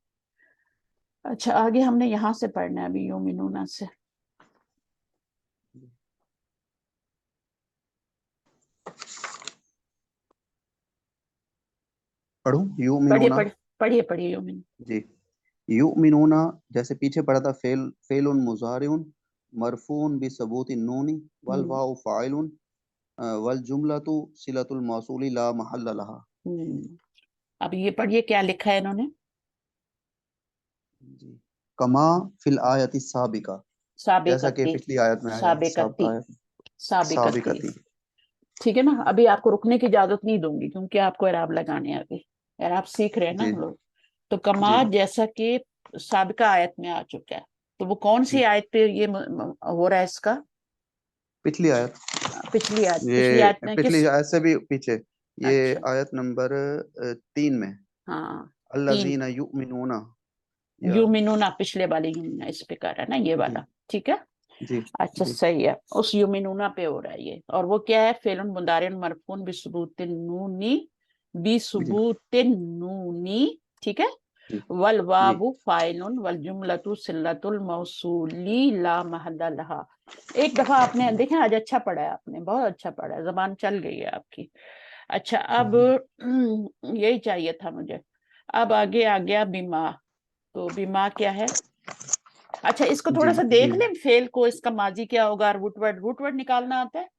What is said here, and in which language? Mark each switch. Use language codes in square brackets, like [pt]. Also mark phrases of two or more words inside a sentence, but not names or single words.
[hi] अच्छा, आगे हमने यहाँ से पढ़ना है अभी, युमिनूना से। पढ़ूं? पढ़िए युमिनूना। पढ़िए पढ़िए पढ़िए युमिन। जी, युमिनूना जैसे पीछे पढ़ा था, [ar] فعل مضارع مرفوع بثبوت النون وال हम्म واو فاعل والجملة صلة الموصول لا محل لها. [hi] अब ये पढ़िए क्या लिखा है इन्होंने। [ar] जी, كما في الآية السابقة, [hi] जैसा कि साबिकती, पिछली आयत में आया, सब साबिकती, आयत साबिकती। साबिकती। ठीक है ना, अभी आपको रुकने की इजाजत नहीं दूंगी क्योंकि आपको इराब लगाने हैं अभी, इराब सीख रहे हैं ना जी हम लोग। तो जी कमा जैसा कि साबिका आयत में आ चुका है, तो वो कौन सी जी, आयत पे ये हो रहा है इसका? पिछली आयत, पिछली आयत ये में पिछली किस? आयत से भी पीछे, ये अच्छा, आयत नंबर 3 में, हाँ, तीन। [ar] الذين يؤمنون, [hi] या यूमिनुना, पिछले वाले यूमिना इस पे कर रहा है ना, ये जी वाला। ठीक है, जी अच्छा जी सही है, उस यूमिनुना पे हो रहा है ये। और वो क्या है? [ar] فعل مضارع مرفوع بثبوت النون, [hi] जी [ar] بثبوت النون. [hi] ठीक है, जी वल जी [ar] واو فاعل والجملة صلة الموصول لا محل لها. [hi] एक दफा आपने जी देखें, आज अच्छा पढ़ा है आपने, बहुत अच्छा पढ़ा है, जबान चल गई है आपकी। अच्छा, अब जी यही चाहिए था मुझे। अब आगे आ गया बीमा। तो बीमा क्या है? अच्छा, इसको जी थोड़ा सा जी देख लें, फेल को, इसका माजी क्या होगा, रूट वर्ड निकालना आता है?